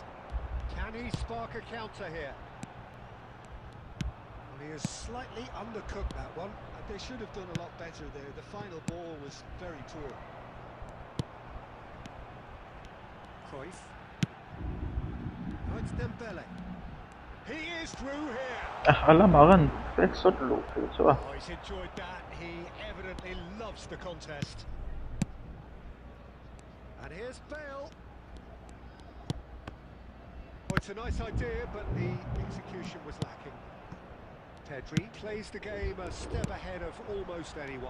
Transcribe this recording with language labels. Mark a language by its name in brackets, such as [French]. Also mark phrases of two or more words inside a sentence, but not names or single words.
[English] Can he spark a counter here? Well, he has slightly undercooked that one. They should have done a lot better there. The final ball was very poor. Cruyff. Now it's Dembele. He is through here. alam akan back shot lù thử chưa Oh, he's enjoyed that. He evidently loves the contest. And here's Bale. Well, it's a nice idea, but the execution was lacking. Pedri plays the game a step ahead of almost anyone.